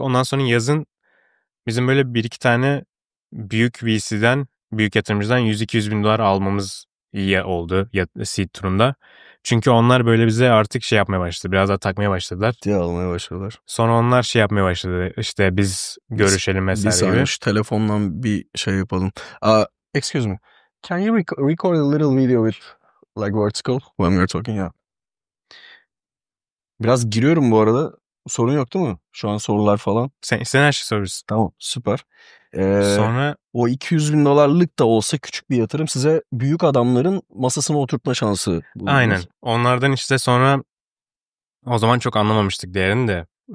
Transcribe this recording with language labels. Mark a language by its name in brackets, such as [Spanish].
[Turkish] Ondan sonra yazın bizim böyle 1-2 tane büyük VC'den, büyük yatırımcıdan 100-200 bin dolar almamız iyi oldu seed turunda. Çünkü onlar böyle bize artık şey yapmaya başladı. Biraz daha takmaya başladılar. Diye almaya başladılar. Sonra onlar şey yapmaya başladı. İşte biz görüşelim vesaire gibi. Bir saniye şu telefondan bir şey yapalım. [English] Excuse me. Can you record a little video with like vertical when we're talking? Yeah. [Turkish] Biraz giriyorum bu arada. Sorun yok değil mi? Şu an sorular falan. Sen her şey soruyorsun. Tamam, süper. Sonra o 200 bin dolarlık da olsa küçük bir yatırım size büyük adamların masasına oturtma şansı. Aynen. Onlardan işte sonra o zaman çok anlamamıştık değerini de.